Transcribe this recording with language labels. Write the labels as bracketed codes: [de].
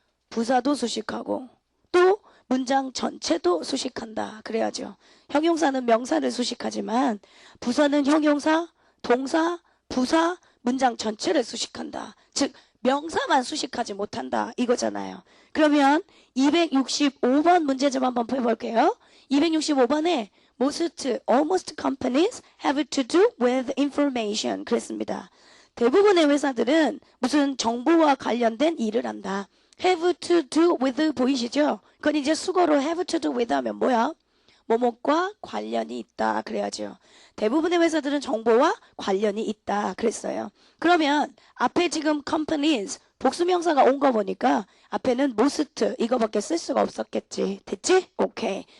[ko] 부사도 수식하고 또 문장 전체도 수식한다. 그래야죠. 형용사는 명사를 수식하지만 부사는 형용사, 동사, 부사, 문장 전체를 수식한다. 즉 명사만 수식하지 못한다. 이거잖아요. 그러면 265번 문제 좀 한번 해볼게요. 265번에 [en] almost companies have to do with information [ko] 그랬습니다. [en] 대부분의 회사들은 무슨 정보와 관련된 일을 한다. have to do with [ko] 보이시죠? 그건 이제 수거로 have to do with 하면 뭐야? 뭐뭐과 관련이 있다 그래야죠. 대부분의 회사들은 정보와 관련이 있다 그랬어요. 그러면 앞에 지금 companies 복수명사가 온 거 보니까 앞에는 most 이거밖에 쓸 수가 없었겠지. 됐지? 오케이.